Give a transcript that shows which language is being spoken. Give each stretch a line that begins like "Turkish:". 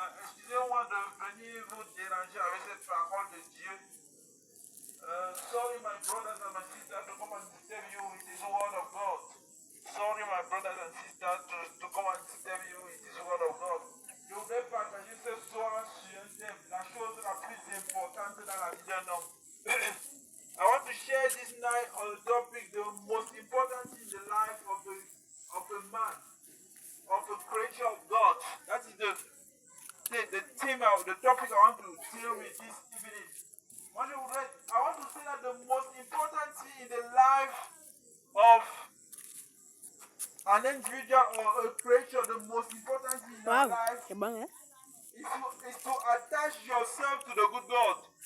French: Excusez-moi de venir vous déranger avec cette parole de Dieu.
English: Sorry, my brothers and my sisters, to come and disturb you with this word of God. Sorry, my brothers and sisters, to come and disturb you with this word of God.
French: Je voudrais partager ce soir sur un thème, la chose la plus importante dans la vie d'un homme.
English: I want to share this night on the topic, the most important in the life of a man, of a creature of God. That is the theme, the topic I want to deal with this evening. I want to say that the most important thing in the life of an individual or a creature, the most important thing in your life is to attach yourself to the good God.